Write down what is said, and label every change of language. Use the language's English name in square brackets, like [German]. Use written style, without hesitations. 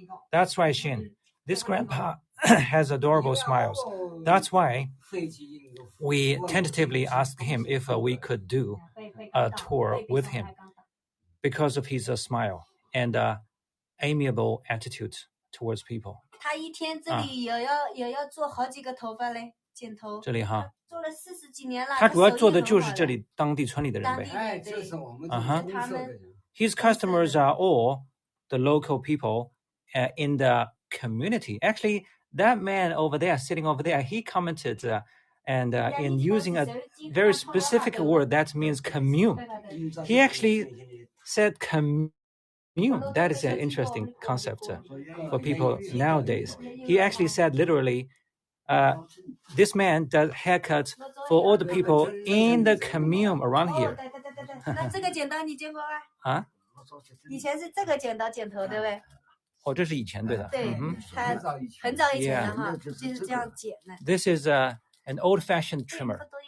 [English] That's right, Shin. This grandpa has adorable smiles. That's why we tentatively asked him if we could do a tour with him because of his smile and amiable attitude towards people. [Chinese] 他一天这里也要做好几个头发嘞，剪头。这里哈，做了40几年了。他主要做的就是这里当地村里的人呗。哎，就是我们他们。 [English] His customers are all the local people in the community. Actually, that man over there, sitting over there, he commented and in using a very specific word that means commune. He actually said commune. That is an interesting concept for people nowadays. He actually said literally, this man does haircuts for all the people in the commune around here. [Chinese] 那这个剪刀你见过吗？啊？以前是这个剪刀剪头，对不对？哦，这是以前对的。对，他很早以前的哈，就是这样剪的。 [English] This is an old-fashioned trimmer.